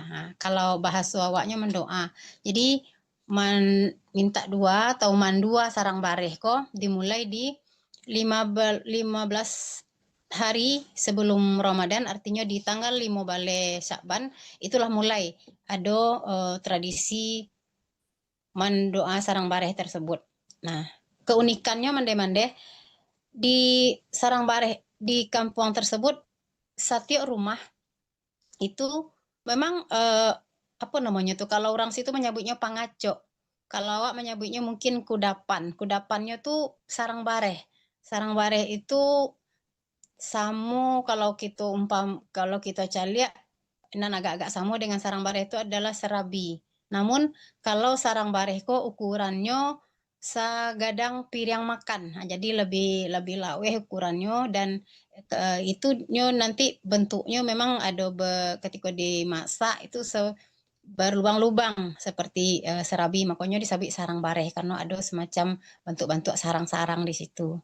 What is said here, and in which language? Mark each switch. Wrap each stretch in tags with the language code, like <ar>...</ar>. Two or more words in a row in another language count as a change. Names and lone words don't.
<id>Nah, kalau bahasa awaknya mendoa. Jadi minta dua atau mandua sarang bareh kok dimulai di 15 hari sebelum Ramadan, artinya di tanggal 5 balai Syakban itulah mulai ada tradisi mendoa sarang bareh tersebut. Nah, keunikannya mande-mande di sarang bareh di kampung tersebut setiap rumah itu memang apa namanya tuh, kalau orang situ menyebutnya pangaco. Kalau awak menyebutnya mungkin kudapan. Kudapannya tuh sarang bareh. Sarang bareh itu samo kalau kita</id> <min>caliak nan</min> <id>agak-agak sama dengan sarang bareh itu adalah serabi. Namun kalau sarang bareh kok ukurannya segadang piring makan. Nah, jadi lebih laweh ukurannya dan itu nanti bentuknya memang ada ketika dimasak itu berlubang-lubang seperti serabi, makanya disebut sarang bareh karena ada semacam bentuk-bentuk sarang-sarang di situ.</id>